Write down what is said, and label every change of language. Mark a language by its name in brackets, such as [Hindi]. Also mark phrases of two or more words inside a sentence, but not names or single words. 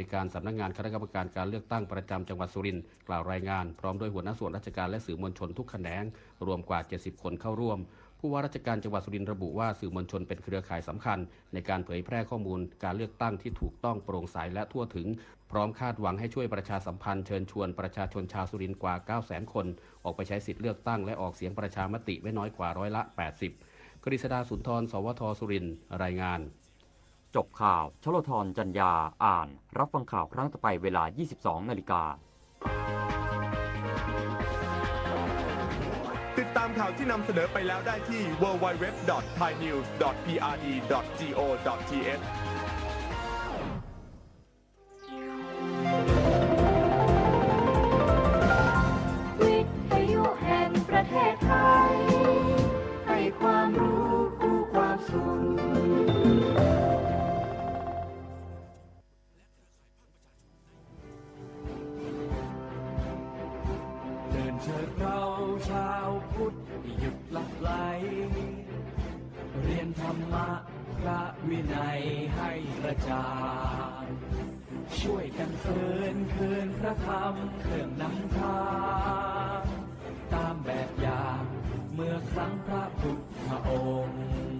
[Thai] การสำนักงานคณะกรรมการการเลือกตั้งประจำจังหวัดสุรินทร์กล่าวรายงานพร้อมด้วยหัวหน้าส่วนราชการและสื่อมวลชนทุกแขนงรวมกว่า70คนเข้าร่วมผู้ว่าราชการจังหวัดสุรินทร์ระบุว่าสื่อมวลชนเป็นเครือข่ายสำคัญในการเผยแพร่ข้อมูลการเลือกตั้งที่ถูกต้องโปร่งใสและทั่วถึงพร้อมคาดหวังให้ช่วยประชาสัมพันธ์เชิญชวนประชาชนชาวสุรินทร์กว่า 900,000 คนออกไปใช้สิทธิเลือกตั้งและออกเสียงประชามติไม่น้อยกว่า80%กฤษดาสุนทรสวทสุรินทร์รายงาน จบข่าวชลธรจันยาอ่านรับฟังข่าวครั้งต่อไปเวลา 22 นาฬิกา ติดตามข่าวที่นำเสนอไปแล้วได้ที่ www.thainews.prd.go.th วิทยุแห่งประเทศไทยให้ความรู้คู่ความสุข เดินเชิดเราชาวพุทธหยุดหลับไหลเรียนธรรมะพระวินัยให้ประจานช่วยกันเฟื่อนคืนพระธรรมเครื่องนำทางตามแบบอย่างเมื่อครั้งพระพุทธองค์